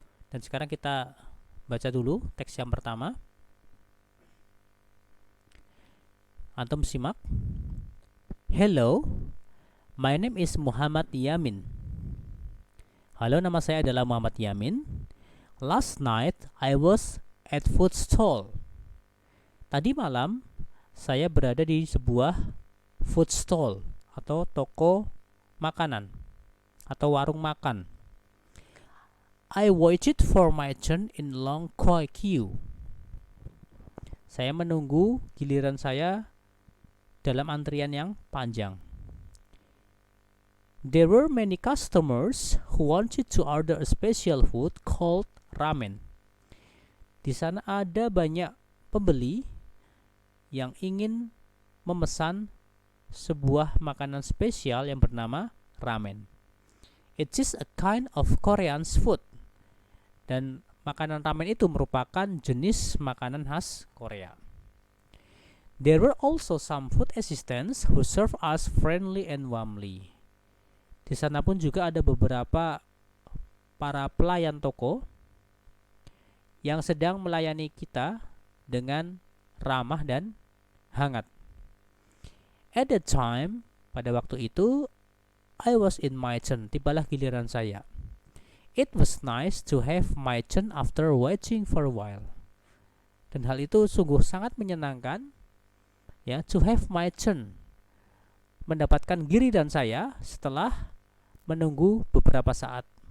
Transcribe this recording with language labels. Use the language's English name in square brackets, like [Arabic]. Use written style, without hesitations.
[Indonesian] Dan sekarang kita baca dulu teks yang pertama. Antum simak. [English] Hello, my name is Muhammad Yamin. [Indonesian] Halo, nama saya adalah Muhammad Yamin. [English] Last night I was at food stall. [Indonesian] Tadi malam saya berada di sebuah food stall atau toko makanan atau warung makan. [English] I waited for my turn in long queue. [Indonesian] Saya menunggu giliran saya dalam antrian yang panjang. [English] There were many customers who wanted to order a special food called ramen. [Indonesian] Di sana ada banyak pembeli yang ingin memesan sebuah makanan spesial yang bernama ramen. [English] It is a kind of Korean food. [Indonesian] Dan makanan ramen itu merupakan jenis makanan khas Korea. [English] There were also some food assistants who serve us friendly and warmly. [Indonesian] Di sana pun juga ada beberapa para pelayan toko yang sedang melayani kita dengan ramah dan hangat. [English] At that time, [Indonesian] pada waktu itu, [English] I was in my turn. [Indonesian] Tibalah giliran saya. [English] It was nice to have my turn after waiting for a while. [Indonesian] Dan hal itu sungguh sangat menyenangkan, ya, [English] to have my turn, [Indonesian] mendapatkan giliran saya setelah menunggu beberapa saat.